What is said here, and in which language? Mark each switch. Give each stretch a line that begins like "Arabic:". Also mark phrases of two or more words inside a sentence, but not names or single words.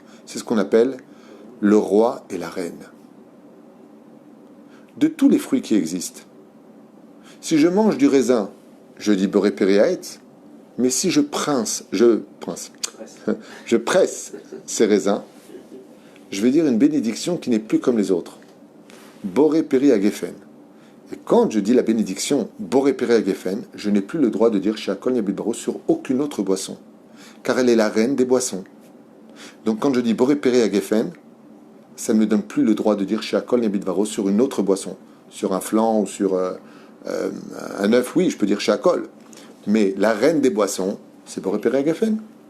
French: C'est ce qu'on appelle le roi et la reine. De tous les fruits qui existent, si je mange du raisin, je dis
Hebrew: בורא פרי העץ,
French: mais si je presse ces raisins, je vais dire une bénédiction qui n'est plus comme les autres.
Hebrew: בורא פרי הגפן.
French: Et quand je dis la bénédiction
Hebrew: בורא פרי הגפן,
French: je n'ai plus le droit de dire
Hebrew: שהכל נהיה בדברו
French: sur aucune autre boisson, car elle est la reine des boissons. Donc quand je dis
Hebrew: בורא פרי הגפן,
French: ça ne me donne plus le droit de dire
Hebrew: שהכל נהיה בדברו
French: sur une autre boisson, sur un flan ou sur un œuf, oui, je peux dire Sheakol. Mais la reine des boissons, c'est
Hebrew: בורא פרי הגפן.